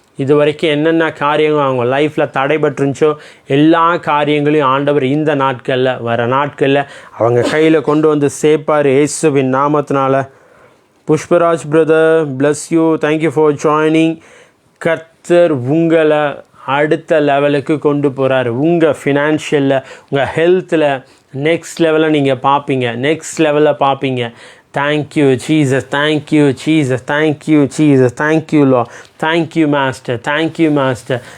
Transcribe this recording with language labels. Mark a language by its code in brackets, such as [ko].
[ta] இது வரைக்கும் என்னென்ன காரியங்கள் அவங்க லைஃப்பில் தடைபட்டுருந்துச்சோ எல்லா காரியங்களையும் ஆண்டவர் இந்த நாட்களில், வர நாட்களில் அவங்க கையில் கொண்டு வந்து சேர்ப்பார் இயேசுவின் நாமத்தினால. [en] Pushparaj brother, bless you, thank you for joining. [ta] கர்த்தர் உங்களை அடுத்த லெவலுக்கு கொண்டு போகிறார். உங்கள் ஃபினான்ஷியலில், உங்கள் ஹெல்த்தில் நெக்ஸ்ட் லெவலில் நீங்கள் பார்ப்பீங்க, நெக்ஸ்ட் லெவலில் பார்ப்பீங்க. [en] Thank you Jesus, thank you Jesus, thank you Jesus, thank you லா, thank you master, thank you master.